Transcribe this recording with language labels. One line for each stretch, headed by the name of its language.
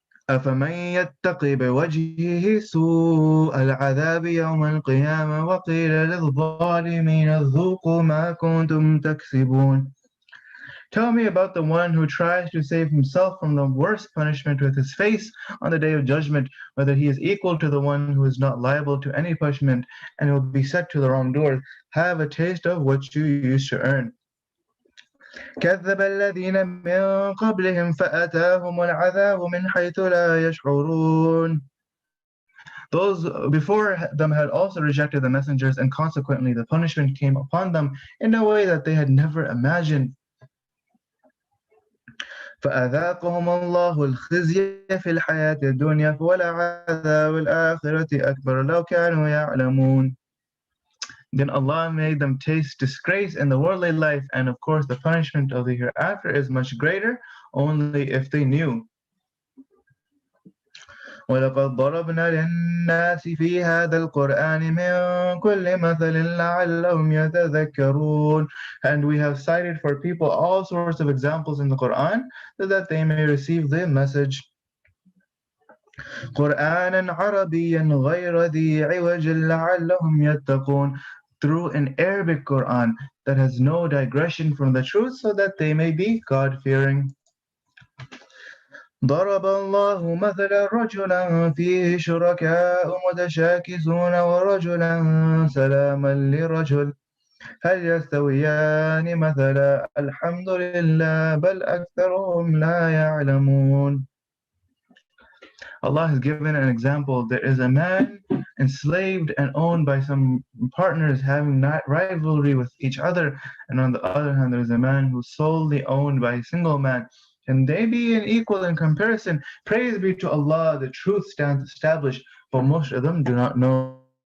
Arabic: أفمن يتقي بوجهه سوء العذاب يوم القيامة وقيل للظالمين ذوقوا ما كنتم تكسبون.
English: Tell me about the one who tries to save himself from the worst punishment with his face on the day of judgment, whether he is equal to the one who is not liable to any punishment and will be set to the wrongdoers. Have a taste of what you used to earn.
Arabic: كذب الذين من قبلهم فأتاهم العذاب من حيث لا يشعرون.
English: Those before them had also rejected the messengers, and consequently the punishment came upon them in a way that they had never imagined.
Arabic: فأذاقهم الله الخزي في الحياة الدنيا ولعذاب الآخرة أكبر لو كانوا يعلمون.
English: Then Allah made them taste disgrace in the worldly life, and of course the punishment of the hereafter is much greater, only if they knew.
Arabic: وَلَقَدْ ضَرَبْنَا لِلنَّاسِ فِي هَذَا الْقُرْآنِ مِنْ كُلِّ مَثَلٍ لَعَلَّهُمْ يَتَذَكَّرُونَ.
English: And we have cited for people all sorts of examples in the Quran so that they may receive the message.
Arabic: قُرْآنًا عَرَبِيًّا غَيْرَ ذِي عِوَجٍ لَعَلَّهُمْ يَتَّقُونَ.
English: Through an Arabic Quran that has no digression from the truth, so that they may be God-fearing.
Arabic: ضرب الله مثلا رجلا فيه شركاء متشاكسون ورجلا سلاما لرجل هل يستويان مثلا الحمد لله بل أكثرهم لا يعلمون.
English: Allah has given an example. There is a man enslaved and owned by some partners having not rivalry with each other. And on the other hand, there is a man who's solely owned by a single man. Can they be an equal in comparison? Praise be to Allah, the truth stands established, but most of them do not know.